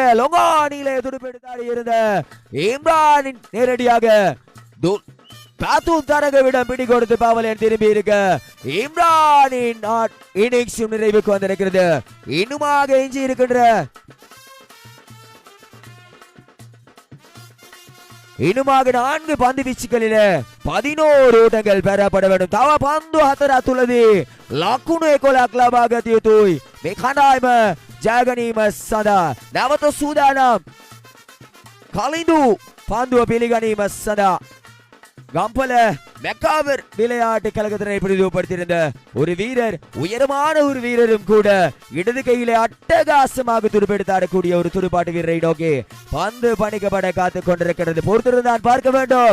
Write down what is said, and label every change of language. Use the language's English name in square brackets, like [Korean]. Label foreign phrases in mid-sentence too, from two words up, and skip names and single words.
[Tamil] லொங்கானிலே துடுப்பெடுத்தாடி இருந்த இம்ரான் நேரடியாக தரகவிடம் பிடி கொடுத்து பாவலன் திரும்பி இருக்க இம்ரானின் இன்னிங்ஸ் நிறைவுக்கு வந்திருக்கிறது. இன்னுமாக எஞ்சி இருக்கின்ற இன்னுமாக 4 பந்து வீச்சுகளில் 11 ஓட்டங்கள் பெறப்பட வேண்டும். [Sinhala] තව පන්දු 4ක් තුලදී ලකුණු 11ක් ලබා ගත යුතුයි. මේ කණ්ඩායම ජය ගැනීම සඳහා නැවත සූදානම්. කලින්දු පන්දුව පිළිගැනීම සඳහා [Tamil] கம்பல மெக்காவர் விளையாட்டு கழகத்தினை பிரதிநிதிப்படுத்தியிருந்த ஒரு வீரர், உயரமான ஒரு வீரரும் கூட இடது கையிலே அட்டகாசமாக துடுப்பெடுத்தாடக்கூடிய ஒரு துடுப்பாட்டு வீரரை நோக்கி பந்து பணிக்கப்பட காத்துக் கொண்டிருக்கிறது. பொறுத்திருந்தான் பார்க்க வேண்டும்.